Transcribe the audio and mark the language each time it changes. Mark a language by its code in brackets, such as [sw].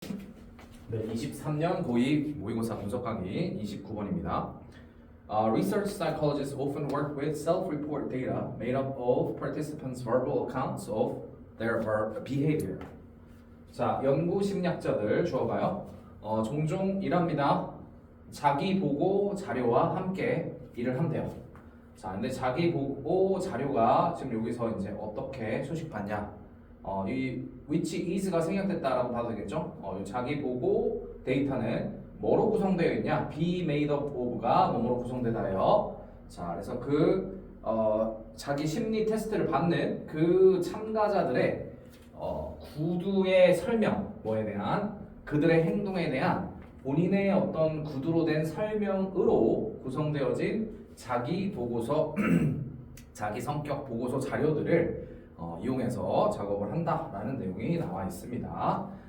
[ko] 네, 23년 고2 모의고사 분석 강의 29번입니다. [en] Research psychologists often work with self-report data made up of participants' verbal accounts of their behavior. [ko] 자, 연구 심리학자들 주어가요. 종종 일합니다. 자기 보고 자료와 함께 일을 한대요. 자, 근데 자기 보고 자료가 지금 여기서 이제 어떻게 수식받냐? 이 which is가 생략됐다라고 봐도 되겠죠? 이 자기 보고 데이터는 뭐로 구성되어 있냐? be made up of가 뭐로 구성되다예요. 자, 그래서 자기 심리 테스트를 받는 그 참가자들의 구두의 설명, 뭐에 대한 그들의 행동에 대한 본인의 어떤 구두로 된 설명으로 구성되어진 자기 보고서, 자기 성격 보고서 자료들을 이용해서 작업을 한다라는 내용이 나와 있습니다.